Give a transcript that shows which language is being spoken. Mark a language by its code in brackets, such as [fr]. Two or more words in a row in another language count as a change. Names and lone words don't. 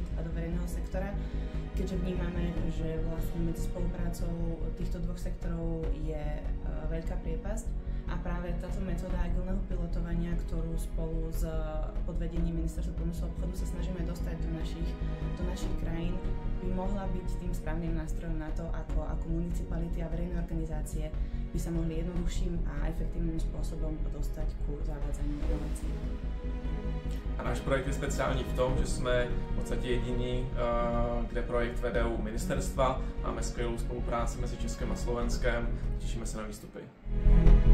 [sk] a do verejného sektora, keďže vnímame, že vlastne medzi spoluprácou týchto dvoch sektorov je veľká priepasť a práve táto metóda agilného pilotovania, ktorú spolu s podvedením Ministerstva prúmyslu a obchodu sa snažíme dostať do našich krajín, by mohla byť tým správnym nástrojom na to, ako municipality a verejné organizácie by sa mohli jednoduchším a efektívnym spôsobom dostať ku zavádzaniu inovácií. [cs] A náš projekt je speciální v tom, že jsme v podstatě jediní, kde projekt vede u ministerstva. Máme skvělou spolupráci mezi Českem a Slovenskem. Těšíme se na výstupy.